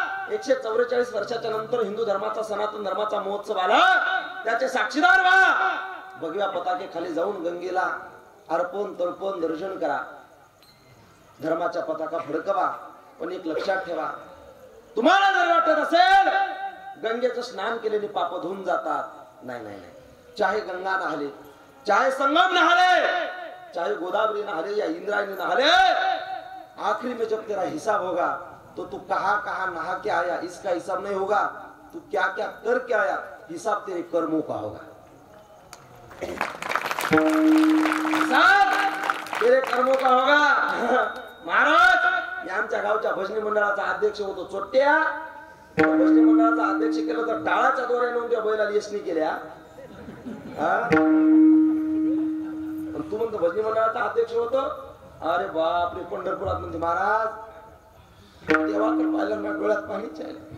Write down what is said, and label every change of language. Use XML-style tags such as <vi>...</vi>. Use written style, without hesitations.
<mr>144 वर्षाच्या नंतर हिंदू धर्माचा, सनातन धर्माचा महोत्सव आला, त्याचे साक्षीदार व्हा. भगव्या पताके खाली जाऊन गंगेला अर्पण तर्पण दर्शन करा. धर्माच्या पताका फडकवा. पण एक लक्षात ठेवा, तुम्हाला जर वाटत असेल गंगेचं स्नान केल्याने पाप धुवून जातात, नाही नाही नाही.</mr> <hi>चाहे गंगा नहाले, चाहे संगम नहाले, चाहे गोदावरी नहाले या इंद्रायणी नहाले, आखिरी में जब तेरा हिसाब होगा तो तू कहाँ कहाँ नहा के आया इसका हिसाब नहीं होगा. तू क्या क्या कर के आया, हिसाब तेरे कर्मों का होगा. हिसाब तेरे कर्मों का होगा.</hi> <mr>महाराज या आमच्या गावच्या भजनी मंडळाचा अध्यक्ष होतो चोट्ट्या. भजनी मंडळाचा अध्यक्ष केलं तर टाळाच्या दोऱ्याने त्या बैलाला यशनी केल्या. तू म्हणतो भजनी मंडळाचा अध्यक्ष होतो. अरे बापरे, पंढरपुरात म्हणते महाराज देवाकडे पाहिलं ना डोळ्यात पाणीच आहे.</mr>